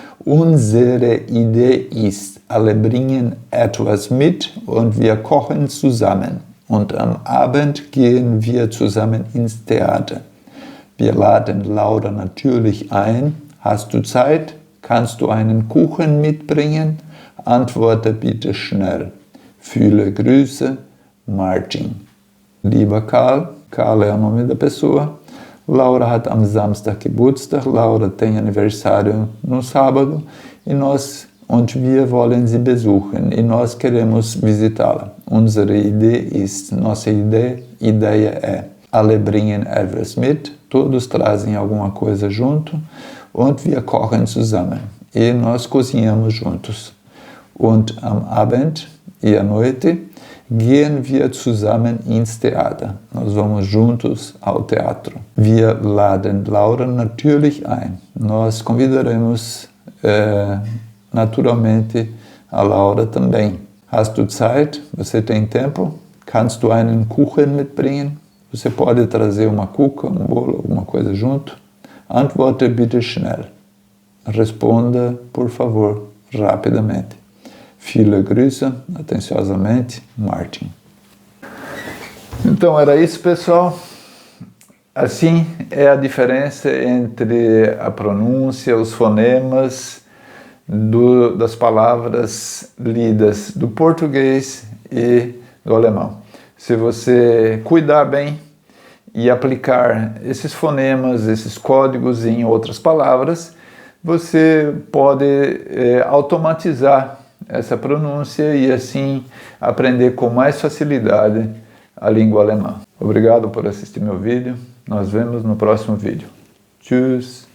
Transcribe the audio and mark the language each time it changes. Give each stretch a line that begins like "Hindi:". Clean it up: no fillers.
German: Unsere Idee ist, alle bringen etwas mit und wir kochen zusammen. Und am Abend gehen wir zusammen ins Theater. Wir laden Laura natürlich ein. Hast du Zeit? Kannst du einen Kuchen mitbringen? Antworte bitte schnell. Viele Grüße, Martin. Lieber
Portuguese: Karl, Karl é o nome da pessoa.
German: Laura hat am Samstag Geburtstag.
Portuguese: Laura tem aniversário no sábado
German: und wir wollen sie besuchen.
Portuguese: E nós queremos visitá-la.
German: Unsere Idee ist,
Portuguese: nossa ideia é,
German: alle bringen etwas mit,
Portuguese: todos trazem alguma coisa junto,
German: und wir kochen zusammen.
Portuguese: E nós cozinhamos juntos.
German: Und am Abend
Portuguese: e à noite
German: gehen wir zusammen ins Theater.
Portuguese: Nós vamos juntos ao teatro.
German: Wir laden Laura natürlich ein.
Portuguese: Nós convidaremos naturalmente a Laura também.
German: Hast du Zeit?
Portuguese: Você tem tempo?
German: Kannst du einen Kuchen mitbringen?
Portuguese: Você pode trazer uma cuca, um bolo, alguma coisa junto?
German: Antworte bitte schnell.
Portuguese: Responda, por favor, rapidamente.
German: Viele Grüße,
Portuguese: atenciosamente,
German: Martin.
Portuguese: Então era isso, pessoal. Assim é a diferença entre a pronúncia, os fonemas das palavras lidas do português e do alemão. Se você cuidar bem e aplicar esses fonemas, esses códigos em outras palavras, você pode automatizar essa pronúncia e assim aprender com mais facilidade a língua alemã. Obrigado por assistir meu vídeo. Nós vemos no próximo vídeo. Tschüss!